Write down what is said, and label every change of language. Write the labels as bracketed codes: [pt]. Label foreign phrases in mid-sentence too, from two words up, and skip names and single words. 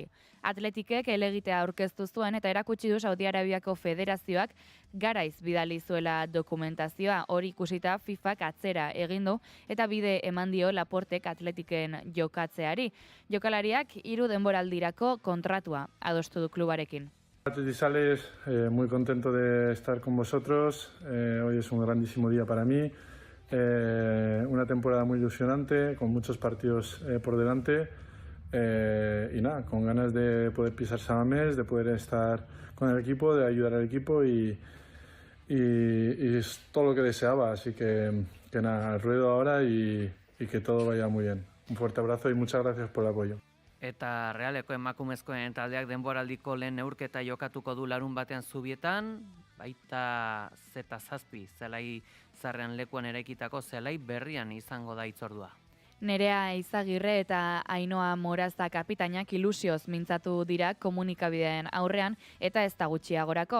[eu] Atletikek helegitea aurkeztu zuen eta erakutsi du Saudi Arabiako Federazioak garaiz bidali zuela dokumentazioa. Hori ikusita FIFak atzera egin du eta bide eman dio Laportek Atletiken jokatzeari. Jokalariak 3 denboraldirako kontratua adostu du klubarekin. [es] Atletizales, muy contento de estar con vosotros. Hoy es un grandísimo día para mí. Una temporada muy ilusionante, con muchos partidos por delante y nada, con ganas de poder pisar Samamés, de poder estar con el equipo, de ayudar al equipo y es todo lo que deseaba, así que nada, al ruedo ahora y que todo vaya muy bien. Un fuerte abrazo y muchas gracias por el apoyo. [eu] Eta Realeko emakumezkoen taldeak denboraldiko lehen neurketa jokatuko du larun batean Zubietan, baita Z7 zelai zarrean lekuan eraikitako zelai berrian izango da hitzordua. Nerea Izagirre eta Ainoa Moraza kapitainak ilusioz mintzatu dira komunikabideen aurrean eta ez da gutxiagorako.